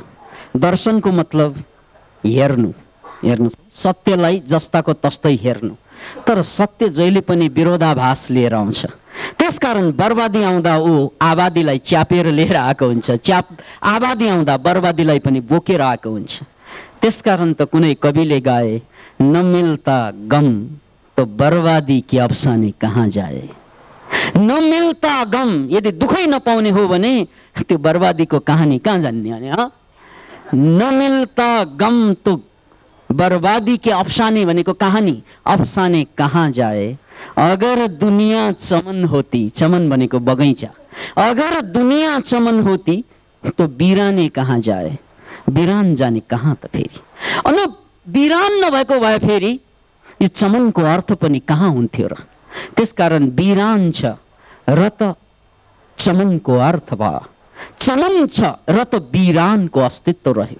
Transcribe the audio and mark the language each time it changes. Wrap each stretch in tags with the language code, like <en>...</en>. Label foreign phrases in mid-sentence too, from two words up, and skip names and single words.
<ne>दर्शनको मतलब हेर्नु, हेर्नु, सत्यलाई जस्ताको तस्तै हेर्नु। तर सत्य जहिले पनि विरोधाभास लिएर आउँछ। त्यसकारण बर्बादी आउँदा ऊ आबादीलाई च्यापेर लिएर आएको हुन्छ, आबादी आउँदा बर्बादीलाई पनि बोकेर आएको हुन्छ। त्यसकारण त कुनै कविले गाए,</ne> <ur>نہ ملتا غم تو بربادی کے افسانے کہاں جائے. نہ ملتا غم,</ur> <ne>यदि दुखै नपाउने हो भने त्यो बर्बादीको कहानी कहाँ जान्ने अनि?</ne> <ur>نہ ملتا غم تو بربادی کے افسانے</ur> <ne>भनेको कहानी,</ne> <ur>افسانے کہاں جائے. اگر دنیا چمن ہوتی, चमन</ur> <ne>भनेको बगैँचा,</ne> <ur>اگر دنیا چمن ہوتی تو ویرانے کہاں جائے.</ur> <ne>बिरान जाने कहाँ त फेरि? अनि बिरान नभएको भए फेरि यो चमनको अर्थ पनि कहाँ हुन्थ्यो र? त्यसकारण बिरान छ र त चमनको अर्थ भयो, चमन छ र त बिरानको अस्तित्व रह्यो।</ne>